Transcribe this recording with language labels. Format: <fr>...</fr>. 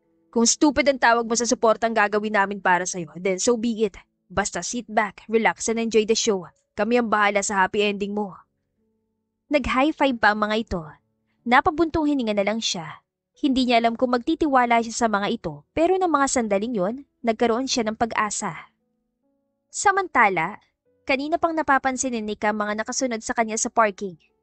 <tl>Kung stupid ang tawag mo sa suportang gagawin namin para sa'yo,</tl> <en>then so be it. Basta sit back, relax, and enjoy the show.</en> <tl>Kami ang bahala sa happy ending mo. Nag-high five pa ang mga ito. Napabuntong hininga na lang siya. Hindi niya alam kung magtitiwala siya sa mga ito, pero ng mga sandaling yon, nagkaroon siya ng pag-asa. Samantala, kanina pang napapansin ni Nika mga nakasunod sa kanya sa parking.</tl>